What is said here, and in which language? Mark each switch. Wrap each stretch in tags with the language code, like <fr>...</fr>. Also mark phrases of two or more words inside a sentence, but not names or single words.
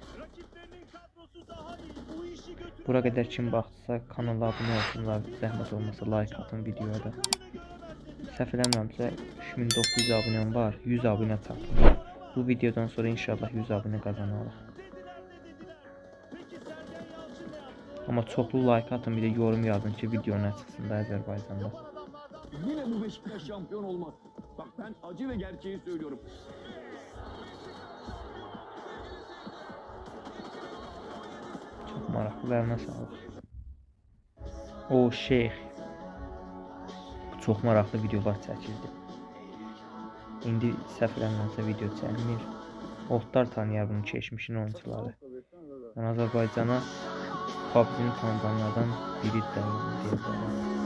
<az>Bura qədər kim baxdısa kanala abunə olsunlar, zəhmət olmasa like atın videoya da. Səhv eləmirəmsə 3900 abunəm var, 100 abunə çatır. Bu videodan sonra inşallah 100 abunə qazanarıq. Amma çoxlu like atın, bir də yorum yazın ki, video nə çıxsın da Azərbaycanda.</az> <tr>Yine bu Beşiktaş şampiyon olmaz. Bak ben acı ve gerçeği söylüyorum.</tr> <az>Çok maraqlılarına sağlıq. O şeyx. Çox maraqlı videolar çəkildi. İndi səhv eləmirəmsə video çəkmir. Otlar tanıyar bunu, keçmişin oyuncuları. Yəni Azərbaycana PUBG-ni tanıdanlardan biri də deyə bilərəm.</az>